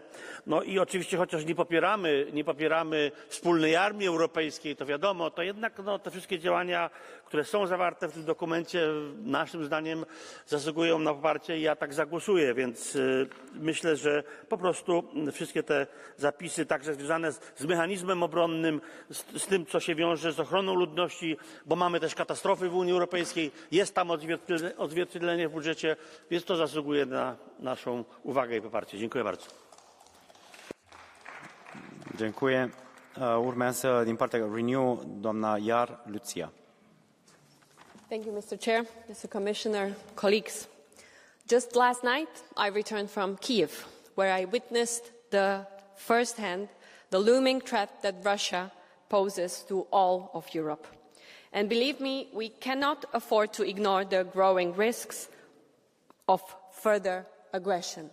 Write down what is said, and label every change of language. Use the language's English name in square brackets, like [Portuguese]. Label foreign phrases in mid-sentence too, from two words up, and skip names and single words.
[Polish] No i oczywiście, chociaż nie popieramy wspólnej armii europejskiej, to wiadomo, to jednak te wszystkie działania, które są zawarte w tym dokumencie, naszym zdaniem zasługują na poparcie i ja tak zagłosuję, więc myślę, że po prostu wszystkie te zapisy, także związane z mechanizmem obronnym, z tym, co się wiąże z ochroną ludności, bo mamy też katastrofy w Unii Europejskiej, jest tam odzwierciedlenie w budżecie, więc to zasługuje na naszą uwagę i poparcie. Dziękuję bardzo. Dziękuję. [Romanian] Urmează din partea Renew, doamna Iar Lucia. [English] Thank you, Mr. Chair, Mr. Commissioner, colleagues. Just last night, I returned from Kiev, where I witnessed firsthand the looming threat that Russia poses to all of Europe. And believe me, we cannot afford to ignore the growing risks of further aggression.